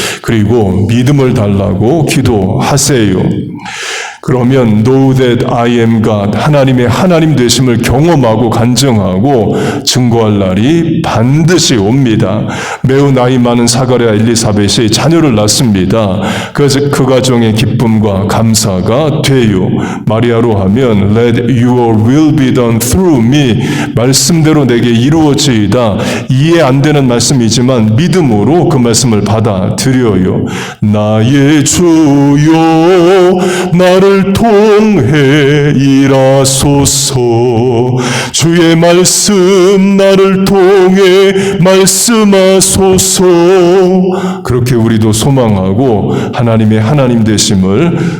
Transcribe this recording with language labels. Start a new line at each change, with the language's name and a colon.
Korean: 그리고 믿음을 달라고 기도하세요. 그러면
English: know that I am God
Korean: 하나님의 하나님 되심을 경험하고 간증하고 증거할 날이 반드시 옵니다. 매우 나이 많은 사가랴 엘리사벳이 자녀를 낳습니다. 그래서 그 가정의 기쁨과 감사가 돼요. 마리아로 하면
English: Let your will be done through me
Korean: 말씀대로 내게 이루어지이다. 이해 안 되는 말씀이지만 믿음으로 그 말씀을 받아들여요. 나의 주여 나를 통해 일하소서 주의 말씀 나를 통해 말씀하소서 그렇게 우리도 소망하고 하나님의 하나님 되심을